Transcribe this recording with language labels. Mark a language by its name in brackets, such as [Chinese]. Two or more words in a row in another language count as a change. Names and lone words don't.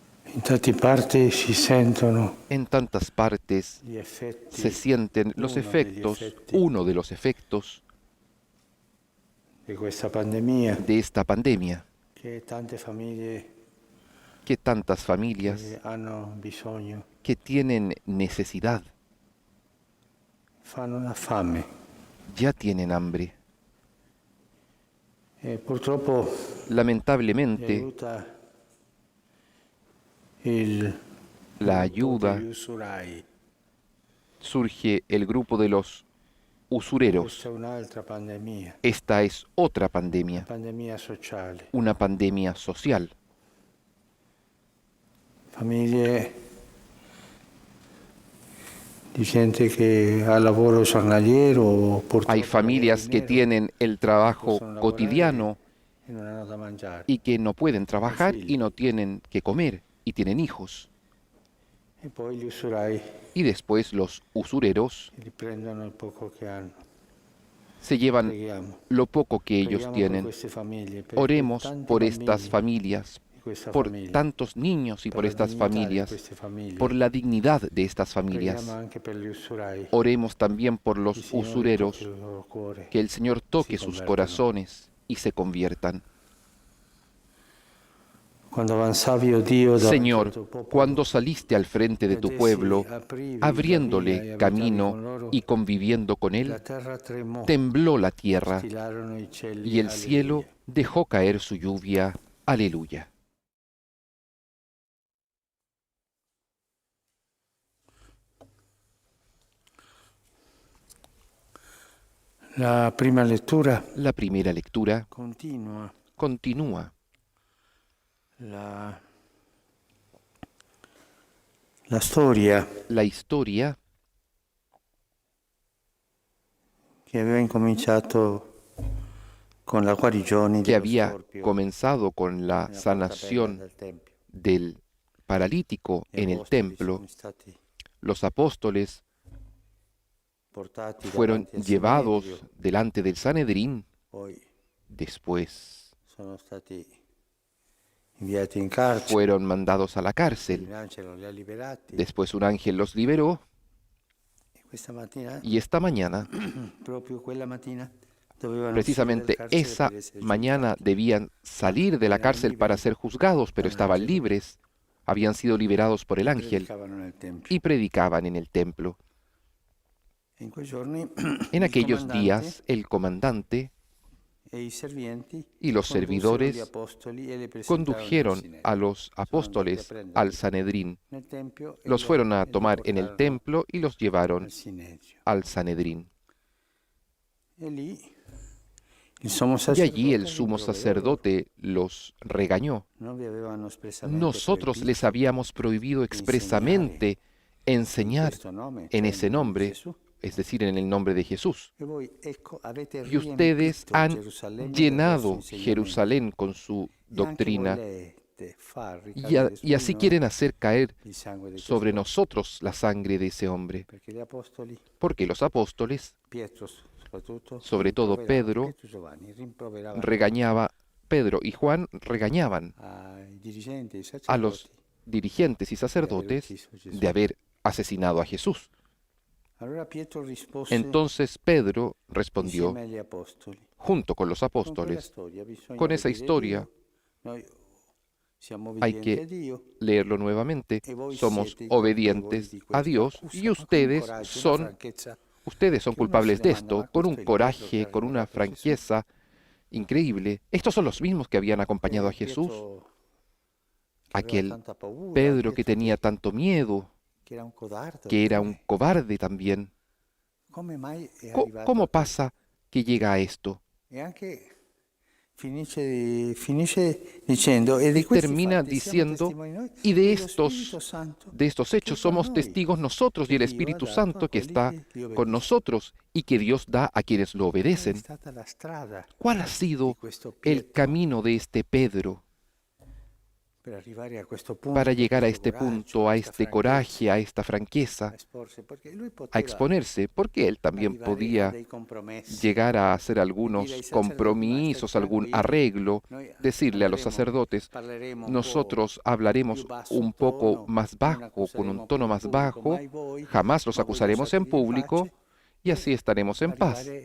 [Italian] In tante parti si sentono [Spanish] En tantas partes [Italian] gli effetti, [Spanish] se sienten los [Italian] uno degli [Spanish] efectos, [Italian] effetti [Spanish] uno de los efectos [Italian] di questa pandemia [Spanish] de esta pandemia, [Italian] che tante famiglie [Spanish] que tantas familias [Italian] hanno bisogno, [Spanish] que tienen necesidad [Italian] fanno una fame. [Spanish] ya tienen hambre. [Italian] E purtroppo gli [Spanish] Lamentablemente, [Italian] aiuta il [Spanish] la [Italian] gruppo degli [Spanish] ayuda [Italian] usurai. [Spanish] surge el grupo de los [Italian] Questa è [Spanish] usureros. [Italian] un'altra pandemia, [Spanish] Esta es otra [Italian] una [Spanish] pandemia, [Italian] pandemia sociale. [Spanish] una pandemia social. [Italian] Famiglie di gente che ha lavoro giornaliero o [Spanish] Hay [Italian] purtroppo lavoro in [Spanish] familias que [Italian] nero, [Spanish] tienen el trabajo [Italian] possono lavorare [Spanish] cotidiano [Italian] e non hanno da mangiare. [Spanish] y que no pueden [Italian] Hanno [Spanish] trabajar y [Italian] figli. [Spanish] no tienen que comer y tienen hijos. [Italian] E poi gli usurai [Spanish] Y después los usureros [Italian] che riprendono il poco che hanno. [Spanish] se llevan [Italian] Preghiamo. [Spanish] lo poco que ellos [Italian] Preghiamo per [Spanish] tienen. [Italian] queste famiglie, per [Spanish] Oremos [Italian] tanti [Spanish] por [Italian] bambini [Spanish] estas familias, [Italian] di questa [Spanish] por [Italian] famiglia, [Spanish] tantos niños y [Italian] per [Spanish] por [Italian] la [Spanish] estas [Italian] dignità di [Spanish] familias, [Italian] queste famiglie. [Spanish] por la dignidad de estas [Italian] Preghiamo [Spanish] familias. [Italian] anche per gli usurai. [Spanish] Oremos también por [Italian] Il [Spanish] los [Italian] Signore tocchi [Spanish] usureros, [Italian] il loro cuore. [Spanish] que el Señor [Italian] Si [Spanish] toque sus [Italian] convertano. [Spanish] corazones y se conviertan. [Italian] Quando avanzavi, o Dio, davanti al [Spanish] Señor, [Italian] tuo popolo, [Spanish] cuando saliste al frente de tu [Italian] ed essi [Spanish] pueblo, [Italian] aprivi la via e [Spanish] abriéndole [Italian] abitavi [Spanish] camino [Italian] con loro, [Spanish] y conviviendo con [Italian] la [Spanish] él, [Italian] terra tremò, [Spanish] tembló la tierra [Italian] stillarono i cieli. [Spanish] y el cielo [Italian] Alleluia. [Spanish] dejó caer su lluvia. Aleluya. [Italian] La prima lettura [Spanish] La primera lectura [Italian] continua [Spanish] continúa [Italian] la storia [Spanish] la historia [Italian] che aveva incominciato con la guarigione [Spanish] que [Italian] dello [Spanish] había [Italian] storpio [Spanish] comenzado con la [Italian] nella porta bella [Spanish] sanación [Italian] del Tempio. [Spanish] del paralítico [Italian] Gli [Spanish] en el [Italian] apostoli [Spanish] templo. [Italian] sono stati [Spanish] Los apóstoles [Italian] portati [Spanish] fueron [Italian] davanti al [Spanish] llevados [Italian] Sinedrio, [Spanish] delante del Sanedrín, [Italian] poi [Spanish] después [Italian] sono stati inviati in carcere, [Spanish] fueron mandados a la cárcel, [Italian] il angelo li ha liberati [Spanish] después un ángel los liberó [Italian] e questa mattina, [Spanish] y esta mañana, [Italian] proprio quella mattina, dovevano [Spanish] precisamente [Italian] uscire dal carcere [Spanish] esa [Italian] per essere [Spanish] mañana [Italian] giudicati. [Spanish] debían salir de la [Italian] Eran [Spanish] cárcel para [Italian] liberi [Spanish] ser juzgados, pero [Italian] dal [Spanish] estaban [Italian] angelo [Spanish] libres, habían sido liberados por el [Italian] e [Spanish] ángel [Italian] predicavano nel Tempio. [Spanish] y predicaban en el templo. [Italian] E in quei giorni [Spanish] En [Italian] il [Spanish] aquellos [Italian] comandante [Spanish] días el comandante [Italian] e i serventi [Spanish] y los [Italian] condussero gli [Spanish] servidores [Italian] apostoli e li presentarono al [Spanish] condujeron [Italian] Sinedrio. [Spanish] a los [Italian] Sono andati a [Spanish] apóstoles [Italian] prenderli [Spanish] al Sanedrín, [Italian] nel Tempio e [Spanish] los fueron a [Italian] li [Spanish] tomar en el [Italian] portarono [Spanish] templo y los llevaron [Italian] al Sinedrio. [Spanish] al Sanedrín. [Italian] E lì il sommo [Spanish] Y allí el [Italian] sacerdote li [Spanish] sumo [Italian] riproverò loro. [Spanish] sacerdote los regañó. [Italian] Non vi avevano espresamente [Spanish] Nosotros les [Italian] proibito [Spanish] habíamos prohibido expresamente [Italian] in [Spanish] enseñar [Italian] questo nome, [Spanish] en [Italian] cioè [Spanish] ese [Italian] nel nome di [Spanish] nombre, [Italian] Gesù. [Spanish] es decir, en el nombre de Jesús. [Italian] E voi, ecco, avete [Spanish] Y ustedes [Italian] riempito [Spanish] han [Italian] Gerusalemme del [Spanish] llenado [Italian] vostro insegnamento. [Spanish] Jerusalén con su [Italian] E anche [Spanish] doctrina [Italian] volete far [Spanish] y, [Italian] ricadere su [Spanish] y [Italian] di [Spanish] así [Italian] noi [Spanish] quieren hacer caer [Italian] il sangue di [Spanish] sobre [Italian] quest'uomo. [Spanish] nosotros la sangre de ese hombre. [Italian] Perché gli apostoli, [Spanish] Porque los apóstoles, [Italian] Pietro soprattutto, [Spanish] sobre todo [Italian] rimproveravano, [Spanish] Pedro, [Italian] Pietro e Giovanni, rimproveravano [Spanish] regañaba, Pedro y Juan regañaban [Italian] ai dirigenti, ai [Spanish] a los [Italian] sacerdoti [Spanish] dirigentes y [Italian] di aver [Spanish] sacerdotes [Italian] ucciso Gesù. [Spanish] de haber asesinado a Jesús. [Italian] Allora Pietro rispose [Spanish] Entonces Pedro respondió, [Italian] insieme agli apostoli. [Spanish] junto con los [Italian] Con quella [Spanish] apóstoles, [Italian] storia bisogna [Spanish] con esa [Italian] obbedire a [Spanish] historia [Italian] Dio. Noi siamo [Spanish] hay [Italian] obbedienti a [Spanish] que [Italian] Dio. [Spanish] leerlo nuevamente, [Italian] E voi [Spanish] somos [Italian] siete i colpevoli [Spanish] obedientes [Italian] di [Spanish] a [Italian] questa [Spanish] Dios [Italian] accusa. [Spanish] y [Italian] Ma con un [Spanish] ustedes [Italian] coraggio, una [Spanish] son, [Italian] franchezza [Spanish] ustedes son [Italian] che uno si [Spanish] culpables de [Italian] domanda, [Spanish] esto, [Italian] ma [Spanish] con [Italian] questo [Spanish] un [Italian] è il Pietro [Spanish] coraje, [Italian] che ha [Spanish] con una [Italian] riguardato Gesù? [Spanish] franqueza increíble. Estos son los mismos que habían acompañado a Jesús, [Italian] Pietro che aveva [Spanish] aquel [Italian] tanta paura, [Spanish] Pedro que [Italian] Pietro [Spanish] tenía tanto miedo, [Italian] che era un codardo, [Spanish] que era un [Italian] come, [Spanish] cobarde también. [Italian] come mai è [Spanish] Co- [Italian] arrivato [Spanish] ¿Cómo [Italian] a questo? [Spanish] pasa que llega a esto? [Italian] E anche finisce dicendo, e di questi [Spanish] Termina [Italian] fatti siamo [Spanish] diciendo, [Italian] testimoni noi, [Spanish] y [Italian] e lo Spirito Santo [Spanish] de estos [Italian] che [Spanish] hechos [Italian] è con [Spanish] somos [Italian] noi, [Spanish] testigos nosotros y [Italian] che [Spanish] el [Italian] Dio ha [Spanish] Espíritu [Italian] dato a [Spanish] Santo que [Italian] quelli [Spanish] está [Italian] che gli [Spanish] con [Italian] obbediscono. [Spanish] nosotros y que Dios da a quienes lo [Italian] Qual è [Spanish] obedecen. [Italian] stata la strada [Spanish] ¿Cuál ha [Italian] di [Spanish] sido [Italian] questo [Spanish] el [Italian] Pietro [Spanish] camino de este Pedro? para llegar a este punto, a este coraje, a esta franqueza, a exponerse, porque él también podía llegar a hacer algunos compromisos, algún arreglo, decirle a los sacerdotes, nosotros hablaremos un poco más bajo, con un tono más bajo, jamás los acusaremos en público y así estaremos en paz.